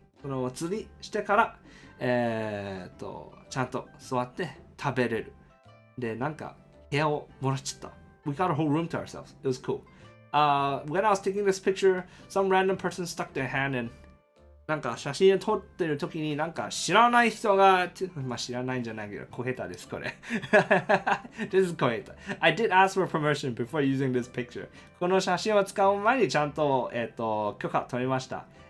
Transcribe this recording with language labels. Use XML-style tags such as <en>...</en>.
<ja>その釣りしてから、ちゃんと座って食べれる。で、なんか部屋をもらっちゃった。</ja> <en>We got a whole room to ourselves. It was cool. When I was taking this picture, some random person stuck their hand in.</en> <ja>なんか写真を撮ってる時になんか知らない人が、まあ知らないんじゃないけど、小下手です、これ。</ja> <en>This is 小下手。 I did ask for permission before using this picture.</en> <ja>この写真を使う前にちゃんと、許可取りました。</ja>